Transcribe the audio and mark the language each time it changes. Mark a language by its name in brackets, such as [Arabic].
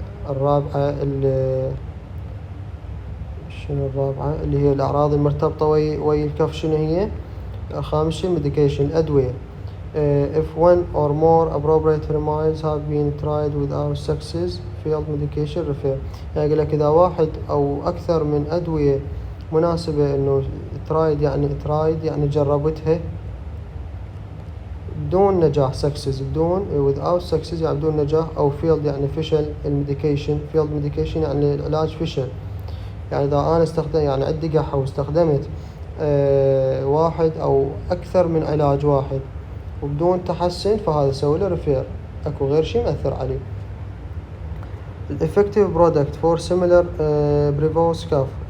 [Arabic] الرابعة شنو الرابعة اللي هي الأعراض المرتبطة ويا الكاف شنو هي. خامس شيء الميديكيشن الأدوية. [English] if one or more appropriate remedies have been tried without success failed medication refer. [Arabic] يعني يقول لك إذا واحد أو أكثر من أدوية مناسبة إنه tried يعني جربتها بدون نجاح، success بدون without success يعني بدون نجاح، أو failed يعني فشل الميديكيشن. failed medication يعني العلاج فشل. يعني إذا أنا يعني عندي قحة واستخدمت واحد أو أكثر من علاج واحد وبدون تحسن، فهذا سوي له ريفير، اكو غير شيء مأثر عليه. [English] effective product for similar previous cough.